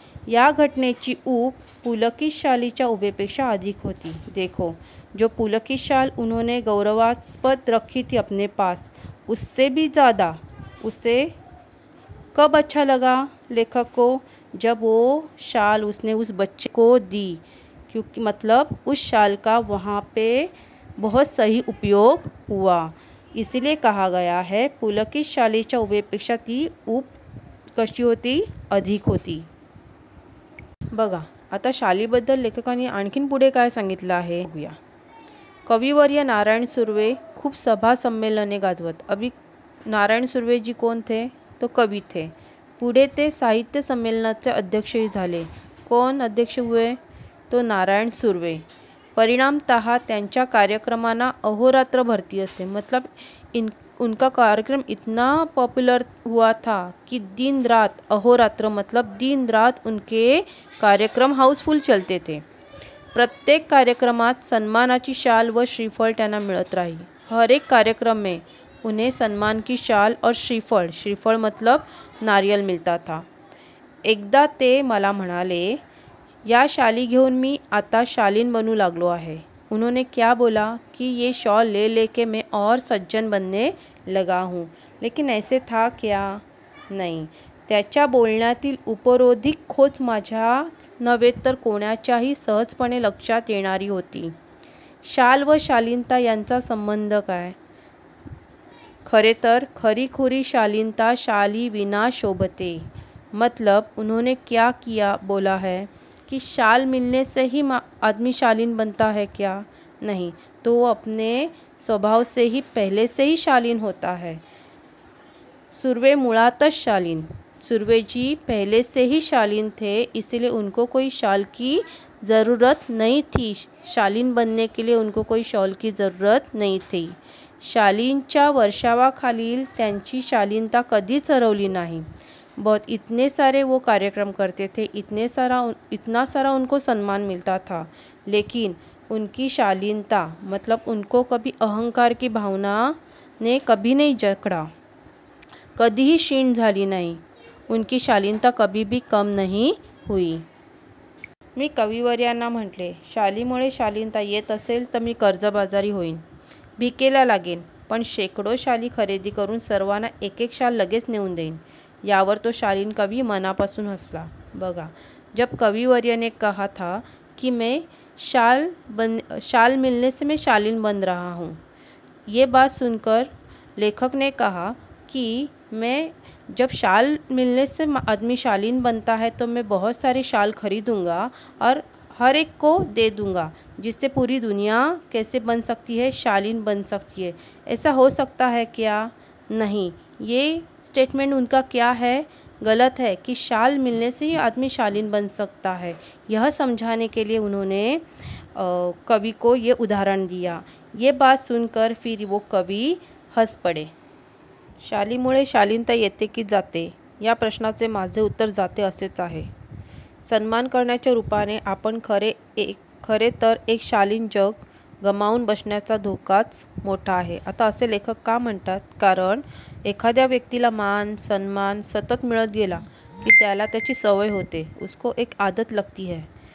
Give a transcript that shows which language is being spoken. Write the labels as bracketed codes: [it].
[mr] या घटनेची ऊब पुलकित शालीच्या उभेपेक्षा अधिक होती. [hi] देखो, जो पुलकित शाल उन्होंने गौरवास्पद रखी थी अपने पास, उससे भी ज़्यादा उसे कब अच्छा लगा लेखक को, जब वो शाल उसने उस बच्चे को दी. क्योंकि मतलब उस शाल का वहाँ पे बहुत सही उपयोग हुआ. इसीलिए कहा गया है [mr] पुलकित शालीच्या उभेपेक्षा ती ऊब कशी होती, अधिक होती. बघा आता शालीबद्दल लेखकांनी आणखीन पुढे काय सांगितलं आहे बघूया. कविवर्य नारायण सुर्वे खूप सभा संमेलने गाजवत. [hi] अभी नारायण सुर्वे जी कोण थे? तो कवी थे. [mr] पुढे ते साहित्य संमेलनाचे अध्यक्षही झाले. [hi] कोण अध्यक्ष हुए? [mr] तो नारायण सुर्वे. परिणामतः त्यांच्या कार्यक्रमांना अहोरात्र भरती असे. [hi] मतलब उनका कार्यक्रम इतना पॉपुलर हुआ था कि दिन रात, अहोरात्र मतलब दिन रात उनके कार्यक्रम हाउसफुल चलते थे. [mr] प्रत्येक कार्यक्रमात सन्मानाची शाल व श्रीफळ त्यांना मिळत राही. [hi] हर एक कार्यक्रम में उन्हें सम्मान की शाल और श्रीफळ मतलब नारियल मिलता था. [mr] एकदा ते मला म्हणाले, या शाली घेऊन मी आता शालीन बनू लागलो आहे. [hi] उन्होंने क्या बोला कि ये शॉल ले लेके मैं और सज्जन बनने लगा हूँ. लेकिन ऐसे था क्या? नहीं. [mr] त्याच्या बोलण्यातील उपरोधिक खोच माझ्याच नव्हे तर कोणाच्याही सहजपणे लक्षात येणारी होती. शाल व शालीनता यांचा संबंध काय? खरे तर खरीखुरी शालीनता शाली विना शोभते. [hi] मतलब उन्होंने क्या किया बोला है कि शाल मिलने से ही आदमी शालीन बनता है क्या? नहीं, तो वो अपने स्वभाव से ही पहले से ही शालीन होता है. [mr] सुर्वे मुळातच शालीन. [hi] सुर्वे जी पहले से ही शालीन थे, इसलिए उनको कोई शाल की ज़रूरत नहीं थी. शालीन बनने के लिए उनको कोई शॉल की ज़रूरत नहीं थी. [mr] शालीनच्या वर्षावाखालील त्यांची शालीनता कधीच हरवली नाही. [hi] बहुत इतने सारे वो कार्यक्रम करते थे, इतना सारा उनको सम्मान मिलता था. लेकिन उनकी शालीनता मतलब उनको कभी अहंकार की भावना ने कभी नहीं जकड़ा, [mr] कधीही क्षीण झाली नाही. [hi] उनकी शालीनता कभी भी कम नाही हुई. [mr] मी कविवर्यांना म्हटले, शालीमुळे शालीनता येत असेल तर मी कर्जबाजारी होईन, भिकेला लागेन, पण शेकडो शाली खरेदी करून सर्वांना एक एक शाल लगेच नेऊन देईन. यावर तो शालीन कवि मनापासून हंसला. [hi] बघा, जब कविवर्य ने कहा था कि मैं शाल मिलने से मैं शालीन बन रहा हूँ, ये बात सुनकर लेखक ने कहा कि मैं जब शाल मिलने से आदमी शालीन बनता है तो मैं बहुत सारी शाल खरीदूंगा और हर एक को दे दूंगा, जिससे पूरी दुनिया कैसे बन सकती है, शालीन बन सकती है. ऐसा हो सकता है क्या? नहीं. ये स्टेटमेंट उनका क्या है? गलत है कि शाल मिलने से ही आदमी शालीन बन सकता है. यह समझाने के लिए उन्होंने कवि को ये उदाहरण दिया. ये बात सुनकर फिर वो कवि हंस पड़े. [mr] शालीमुळे शालीनता येते की जाते या प्रश्नाचे माझे उत्तर जाते असेच आहे. सन्मान करण्याच्या रूपाने आपण खरे तर एक शालीन जग गमावून बसण्याचा धोकाच मोठा आहे. आता असे लेखक का म्हणतात? कारण एखाद्या व्यक्तीला मान सन्मान सतत मिळत गेला की त्याला त्याची सवय होते, [hi] उसको एक आदत लगती है.